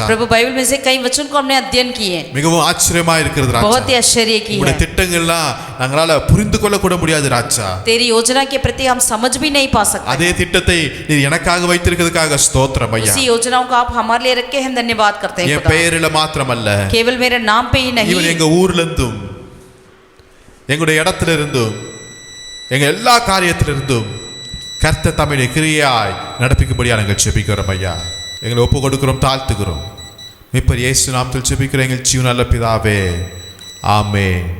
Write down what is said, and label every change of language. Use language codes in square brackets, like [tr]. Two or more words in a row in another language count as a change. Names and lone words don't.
[hi] प्रभु बाइबल में से कई वचन को हमने अध्ययन किए, [ta] மிகவும் ஆச்சரியமாய் இருக்கிறது ராஜா. [hi] बहुत ही आश्चर्य की [ta] உங்களுடைய [hi] है। [ta] திட்டங்கள்லாம் நாங்களால புரிந்து கொள்ள கூட முடியாது ராஜா. [hi] तेरी योजना के प्रति हम समझ भी नहीं पा सकते। [ta] அதே திட்டத்தை நீர் எனக்காக வைத்திருக்கிறதுக்காக ஸ்தோத்திரம் ஐயா. [hi] उसी योजनाओं को आप हमारे लिए रखे हैं, धन्यवाद करते हैं। [ta] என் பெயரில மாத்திரமல்ல, [hi] केवल मेरे नाम पे ही नहीं, [ta] இவன் எங்க ஊர்ல இருந்தும் எங்களுடைய இடத்துல இருந்தும் எங்க எல்லா காரியத்திலிருந்தும் கர்த்தர் தம்முடைய கிரியாய் நடப்பிக்கும்படியா நாங்கள் ஜெபிக்கிறோம் ஐயா. எங்களை ஒப்பு கொடுக்கிறோம், தாழ்த்துகிறோம். மீட்பர் இயேசு நாமத்தில் ஜெபிக்கிறோம் எங்கள் ஜீவன் நல்ல பிதாவே.